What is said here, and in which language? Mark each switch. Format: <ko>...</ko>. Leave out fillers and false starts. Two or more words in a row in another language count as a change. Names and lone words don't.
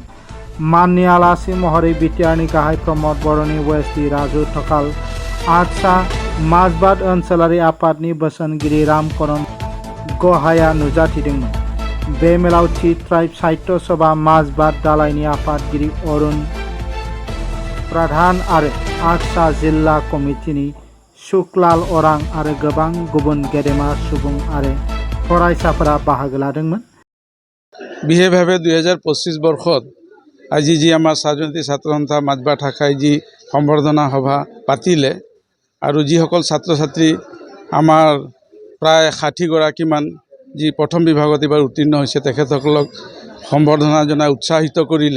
<brx>माननि आलासि महरै बिटिआरनि गाहाय प्रमद बर'नि वेस्टि राजु थकाल, आटसा माजबाद ओनसोलारि आफादनि बोसोनगिरि रामकरन गहाया नुजाथिदोंमोन। बे मेलाव टी ट्राइब साहित्य सभा माजबाद दालाइनि आफादगिरि अरुण प्रधान आरो आटसा जिल्ला कमिटिनि सुकलाल अरां आरो गोबां गुबुन गेदेमा सुबुं आरो फरायसाफोरा बाहागो लादोंमोन।</brx> <as>বিশেষভাৱে 2025 বৰ্ষত আজি যি আমাৰ স্বাধীনতা ছাত্ৰ সন্থা মাজবাট শাখাই যি সম্বৰ্ধনা সভা পাতিলে আৰু যিসকল ছাত্ৰ ছাত্ৰী আমাৰ প্ৰায় 60গৰাকীমান যি প্ৰথম বিভাগত এবাৰ উত্তীৰ্ণ হৈছে তেখেতসকলক সম্বৰ্ধনা জনাই উৎসাহিত কৰিলে।</as>